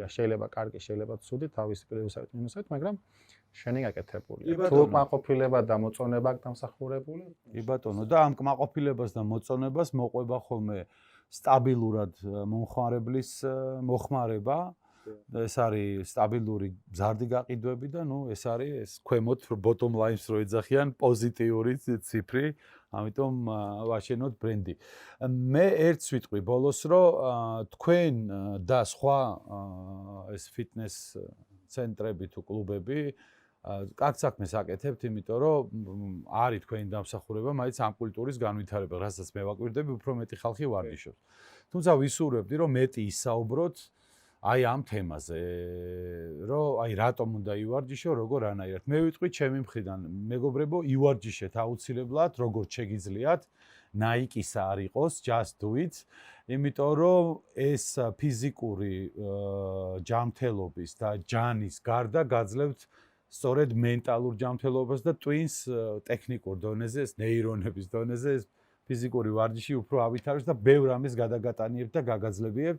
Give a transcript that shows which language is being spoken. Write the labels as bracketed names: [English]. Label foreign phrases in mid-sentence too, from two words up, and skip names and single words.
[Georgian] შეიძლება კარგი, შეიძლება ცუდი, თავისი პლუსებით, მინუსებით, მაგრამ შენი გაკეთებულია. თუ კმაყოფილება და მოწონება დამსახურებული? კი ბატონო, და ამ კმაყოფილებას და მოწონებას მოყვება ხოლმე სტაბილურად მომხმარებლის მოხმარება. ეს არის სტაბილური მზარდი გაყიდვები და ნუ ეს არის ეს ქვემოთ [English] bottom lines [Georgian] რო ეძახიან პოზიტიური ციფრი. ამიტომ ვაშენოთ ბრენდი. მე ერთს ვიტყვი ბოლოს, რომ თქვენ და სხვა ეს ფიტნეს ცენტრები თუ კლუბები კარგ საქმეს აკეთებთ, იმიტომ რომ არის თქვენი დამსახურება, მაინც ამ კულტურის განვითარება, რასაც მე ვაკვირდები, უფრო მეტი ხალხი ვარჯიშობს. თუმცა ვისურვებდი, რომ მეტი ისაუბროთ აი ამ თემაზე, რომ აი რატომ უნდა ივარჯიშო, როგორ ანაირად. მე ვიტყვი ჩემი მხრიდან, მეგობრებო, ივარჯიშეთ აუცილებლად, როგორც შეგიძლიათ, Nike-ისა არ იყოს, [English] just do it. [Georgian] იმიტომ რომ ეს ფიზიკური ჯანმრთელობის და ჯანის გარდა გაძლევთ სწორედ მენტალურ ჯანმრთელობას და twins ტექნიკურ დონეზე, ეს ნეირონების დონეზე, ეს ფიზიკური ვარჯიში უფრო ავითარებს და ბევრ ამის გადაგატანიებთ და გაგაძლებიებთ.